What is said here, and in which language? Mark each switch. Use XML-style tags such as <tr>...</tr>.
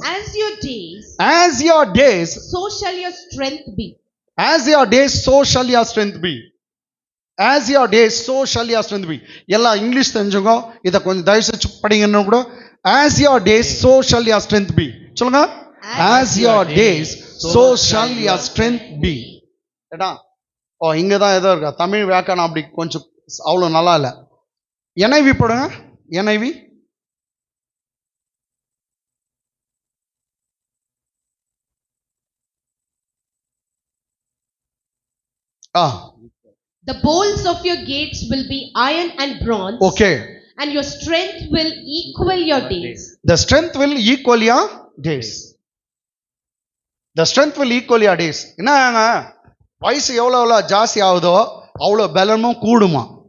<en>As your days, so shall your strength be. As your days, so shall your strength be. As your days, so shall your strength be.</en> <ta>எல்லாம் English தெரிஞ்சுங்க, இதை கொஞ்சம் தயவு செஞ்சு படிங்கன்னு கூட.</ta> <en>As your days, so shall your strength be. சொல்லுங்க, as your days, so shall your strength be.</en> <ta>ஏடா, இங்கதான் ஏதோ இருக்கா, தமிழ் வியாக்கரணம் அப்படி கொஞ்சம் அவ்வளவு நல்லா இல்ல. NIV போடுங்க, NIV.</ta> <en>The bolts of your gates will be iron and bronze. Okay. And your strength will equal your days. The strength will equal your days. The strength will equal your days.</en> <ta>என்னங்க, வயசு எவ்வளவு ஜாஸ்தி ஆகுதோ அவ்வளவு பலமும் கூடுமா.</ta>